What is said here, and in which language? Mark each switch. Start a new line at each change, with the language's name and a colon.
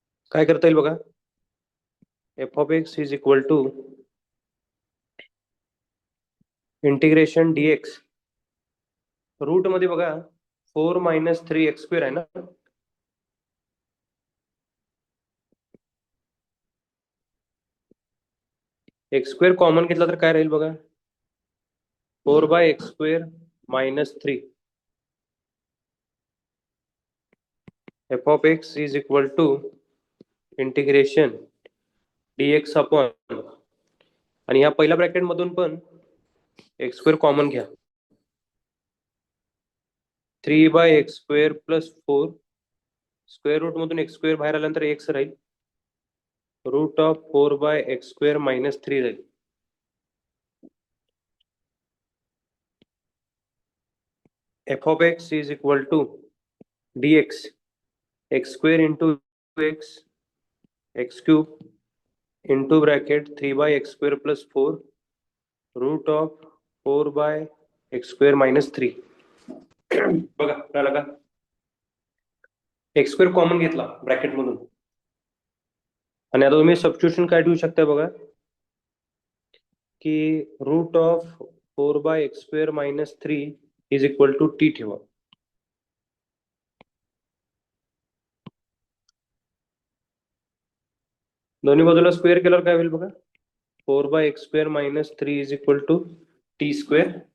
Marathi: काय करता येईल बघा.
English: F of x is equal to integration dx root मध्ये बघा 4 minus 3x square आहे ना. X square common
Marathi: घेतला तर काय राहील बघा.
English: 4 by x square minus 3. F of x is equal to integration dx upon
Marathi: आणि ह्या पहिल्या
English: Bracket मधून पण x square common घ्या. 3 by x square plus 4 square root
Marathi: मधून एक्स स्क्वेअर बाहेर आल्यानंतर एक्स राहील.
English: root of 4 by x square minus 3
Marathi: राहील.
English: F of x is equal to dx x square into x x cube into bracket 3 by x square plus 4 root of 4 by x square minus 3.
Marathi: बघा कळालं का.
English: x square common घेतला bracket मधून
Marathi: आणि आता तुम्ही substitution काय ठेवू शकता बघा
English: की root of 4 by x square minus 3 is equal to t ठेवा.
Marathi: दोन्ही बाजूला स्क्वेअर केल्यावर काय होईल बघा.
English: 4 by x square minus 3 is equal to t square.